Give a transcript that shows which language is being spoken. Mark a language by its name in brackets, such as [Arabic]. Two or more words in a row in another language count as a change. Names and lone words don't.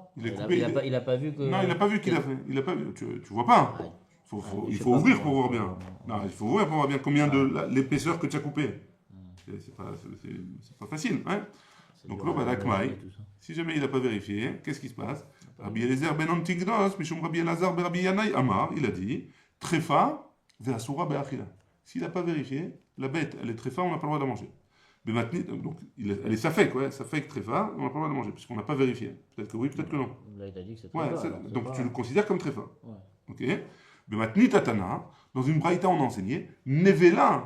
[French] Il n'a pas vu que... Non, il n'a pas vu qu'il a fait. Il a pas vu. Tu vois pas. Il faut ouvrir pour voir bien. Non, il faut ouvrir pour voir bien combien de l'épaisseur que tu as coupé. C'est pas facile, hein? Donc là, Balakmaï, si jamais il n'a pas vérifié, qu'est-ce qui se passe? [Hebrew] רבי אליעזר בן אנטיגנוס משום רבי אלעזר בן רבי ינאי אמר, [French] il a dit, [Hebrew] טרפה ואסורה באכילה. [French] S'il n'a pas vérifié, la bête, elle est trefa, on n'a pas le droit de la manger. Mais maintenant, donc, elle est safek, ouais, [Hebrew] ספק טרפה, [French] on n'a pas le droit de la manger, puisqu'on n'a pas vérifié. Peut-être que oui, peut-être que non. Là, il a dit que c'est trefa. Donc tu le considères comme trefa. Ok? Mais maintenant, Tatana, dans une braïta, on a enseigné, nevela.